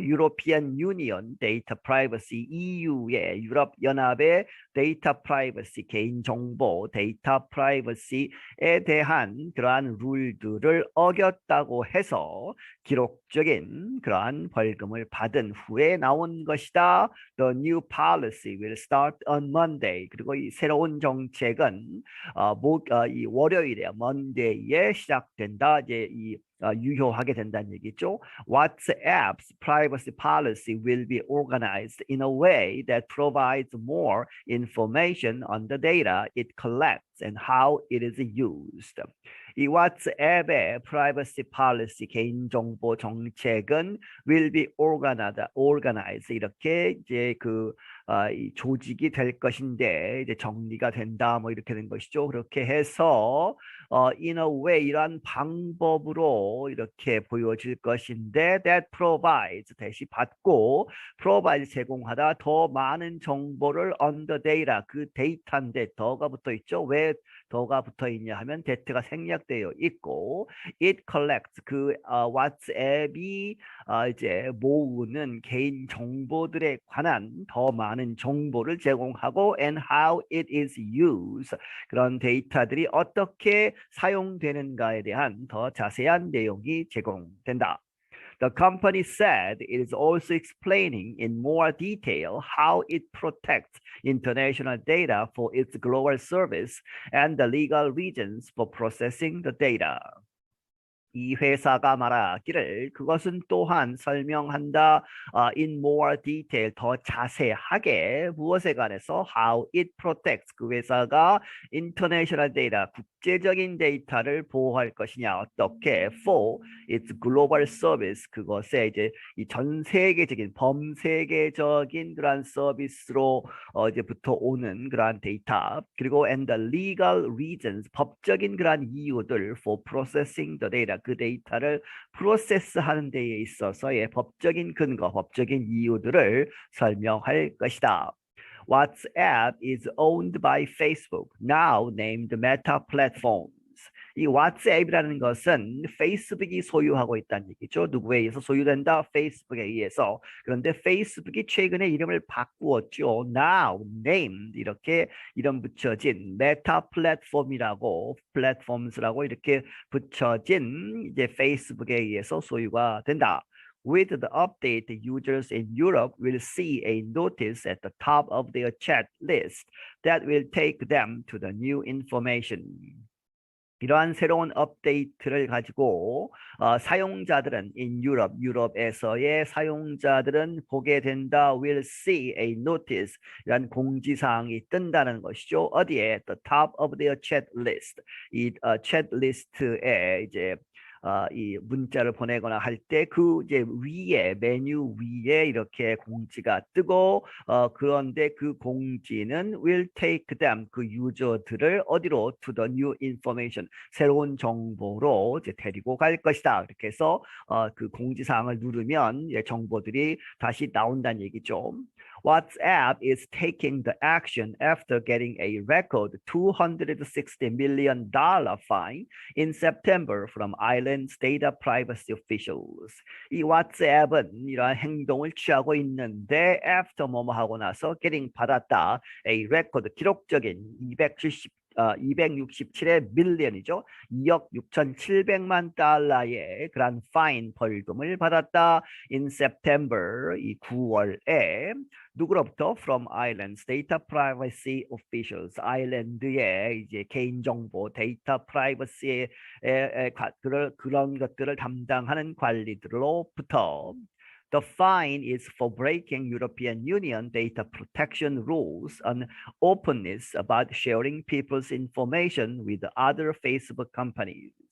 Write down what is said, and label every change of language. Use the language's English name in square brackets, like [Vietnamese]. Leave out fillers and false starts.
[Korean] 유로피안 유니언 데이터 프라이버시, EU의 유럽연합의 데이터 프라이버시, 개인정보 데이터 프라이버시에 대한 그러한 룰들을 어겼다고 해서 기록적인 그러한 벌금을 받은 후에 나온 것이다. [English] The new policy will start on Monday. [Korean] 그리고 이 새로운 정책은 이 월요일에 Monday에 시작된다. 이제 이 유효하게 된다는 얘기죠. [English] WhatsApp's privacy policy will be organized in a way that provides more information on the data it collects and how it is used. [Korean] 이 왓츠앱의 privacy policy, 개인정보 정책은 [English] will be organized [Korean] 이렇게 이제 이 조직이 될 것인데 이제 정리가 된다 뭐 이렇게 된 것이죠. 그렇게 해서 [English] in a way [Korean] 이러한 방법으로 이렇게 보여질 것인데 [English] that provides [Korean] 대시 받고 provide 제공하다 더 많은 정보를 [English] on the data [Korean] 그 데이터인데 더가 붙어 있죠. 왜 더가 붙어 있냐 하면 that가 생략되어 있고 [English] it collects [Korean] 그 왓츠앱이 이제 모으는 개인 정보들에 관한 더 많은 정보를 제공하고 [English] and how it is used [Korean] 그런 데이터들이 어떻게 사용되는가에 대한 더 자세한 내용이 제공된다. [English] The company said it is also explaining in more detail how it protects international data for its global service and the legal reasons for processing the data. [Korean] 이 회사가 말하기를 그것은 또한 설명한다 [English] in more detail [Korean] 더 자세하게 무엇에 관해서 [English] how it protects [Korean] 그 회사가 [English] international data [Korean] 국제적인 데이터를 보호할 것이냐 어떻게 [English] for its global service [Korean] 그것에 이제 이 전 세계적인 범세계적인 그러한 서비스로 이제부터 오는 그러한 데이터 그리고 [English] and the legal reasons [Korean] 법적인 그러한 이유들 [English] for processing the data [Korean] 그 데이터를 프로세스하는 데에 있어서의 법적인 근거, 법적인 이유들을 설명할 것이다. [English] WhatsApp is owned by Facebook, now named Meta Platforms. [Korean] 이 왓츠앱이라는 것은 페이스북이 소유하고 있다는 얘기죠. 누구에 의해서 소유된다? 페이스북에 의해서. 그런데 페이스북이 최근에 이름을 바꾸었죠. [English] Now named [Korean] 이렇게 이름 붙여진 메타 플랫폼이라고 플랫폼스라고 이렇게 붙여진 이제 페이스북에 의해서 소유가 된다. [English] With the update, users in Europe will see a notice at the top of their chat list that will take them to the new information. [Korean] 이러한 새로운 업데이트를 가지고 사용자들은 유럽에서의 사용자들은 보게 된다. [English] will see a notice [Korean] 이런 공지사항이 뜬다는 것이죠. 어디에? [English] The top of their chat list. [Korean] 이 chat 리스트에 이제 이 문자를 보내거나 할 때 그 이제 위에 메뉴 위에 이렇게 공지가 뜨고 그런데 그 공지는 [English] will take them [Korean] 그 유저들을 어디로 [English] to the new information [Korean] 새로운 정보로 이제 데리고 갈 것이다. 이렇게 해서 그 공지사항을 누르면 정보들이 다시 나온다는 얘기죠. [English] WhatsApp is taking the action after getting a record $260 million fine in September from Ireland's data privacy officials. [Korean] 이 WhatsApp은 이러한 행동을 취하고 있는데 after 뭐뭐 하고 나서 getting 받았다. [English] a record [Korean] 기록적인 267의 밀리언이죠. 2억 6천7백만 달러의 그런 파인 벌금을 받았다. [English] in September [Korean] 이 9월에 누구로부터? [English] From Ireland's data privacy officials. [Korean] 아일랜드의 이제 개인정보 데이터 프라이버시의 그런 것들을 담당하는 관리들로부터. [English] The fine is for breaking European Union data protection rules on openness about sharing people's information with other Facebook companies.